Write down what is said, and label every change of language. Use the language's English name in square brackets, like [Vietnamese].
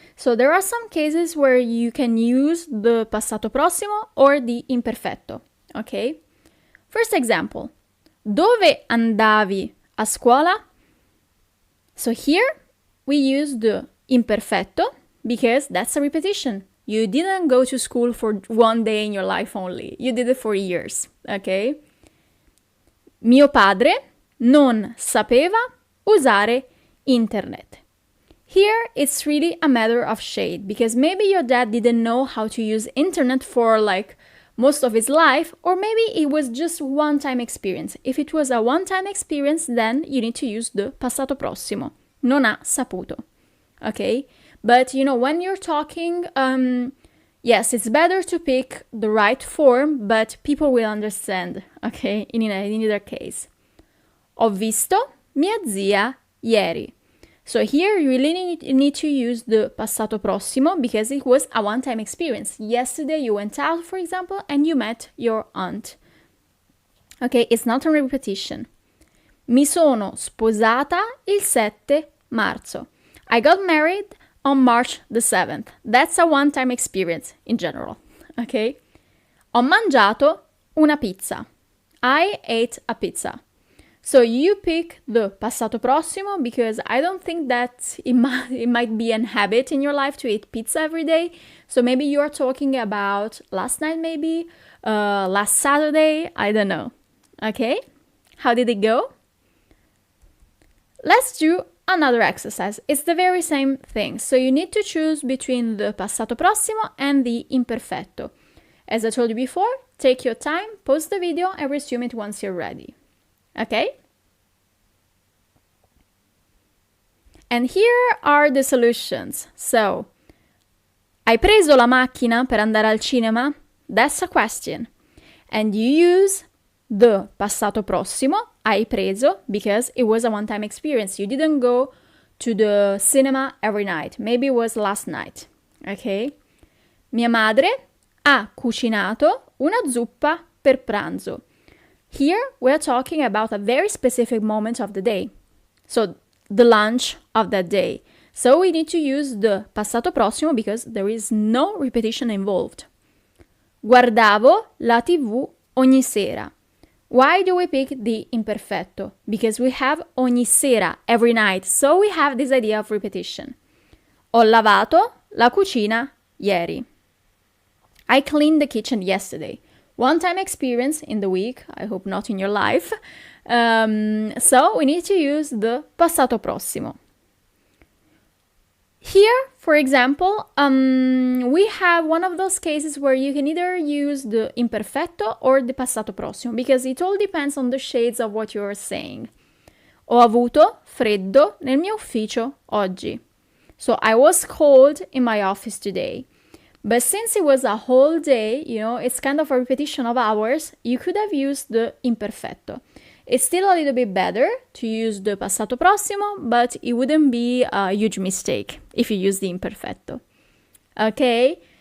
[English] So there are some cases where you can use the passato prossimo or the imperfetto. Okay? First example. [Italian] Dove andavi a scuola? [English] So here we use the imperfetto because that's a repetition. You didn't go to school for one day in your life only. You did it for years, okay? [Italian] Mio padre non sapeva usare internet. [English] Here it's really a matter of shade because maybe your dad didn't know how to use internet for like most of his life, or maybe it was just one-time experience. If it was a one-time experience, then you need to use the passato prossimo. [Italian] Non ha saputo. [English] Okay? But, you know, when you're talking, yes, it's better to pick the right form, but people will understand, okay, in either case. [Italian] Ho visto mia zia ieri. [English] So here you really need to use the passato prossimo because it was a one-time experience. Yesterday you went out, for example, and you met your aunt. Okay, it's not a repetition. [Italian] Mi sono sposata il 7 marzo. [English] I got married on March the 7th. That's a one-time experience in general, okay? [Italian] Ho mangiato una pizza. [English] I ate a pizza. So you pick the passato prossimo because I don't think that it might be an habit in your life to eat pizza every day. So maybe you are talking about last night maybe, last Saturday, I don't know. Okay? How did it go? Let's do another exercise. It's the very same thing. So you need to choose between the passato prossimo and the imperfetto. As I told you before, take your time, pause the video and resume it once you're ready. Okay? And here are the solutions. So, [Italian] hai preso la macchina per andare al cinema? [English] That's a question. And you use the passato prossimo, hai preso, because it was a one-time experience. You didn't go to the cinema every night. Maybe it was last night. Okay? [Italian] Mia madre ha cucinato una zuppa per pranzo. [English] Here we're talking about a very specific moment of the day. So the lunch of that day. So we need to use the passato prossimo because there is no repetition involved. [Italian] Guardavo la TV ogni sera. [English] Why do we pick the imperfetto? Because we have [Italian] ogni sera, [English] every night. So we have this idea of repetition. [Italian] Ho lavato la cucina ieri. [English] I cleaned the kitchen yesterday. One-time experience in the week, I hope not in your life. So we need to use the passato prossimo. Here, for example, we have one of those cases where you can either use the imperfetto or the passato prossimo, because it all depends on the shades of what you're saying. [Italian] Ho avuto freddo nel mio ufficio oggi. [English] So I was cold in my office today. But since it was a whole day, you know, it's kind of a repetition of hours, you could have used the imperfetto. It's still a little bit better to use the passato prossimo, but it wouldn't be a huge mistake if you use the imperfetto. Okay?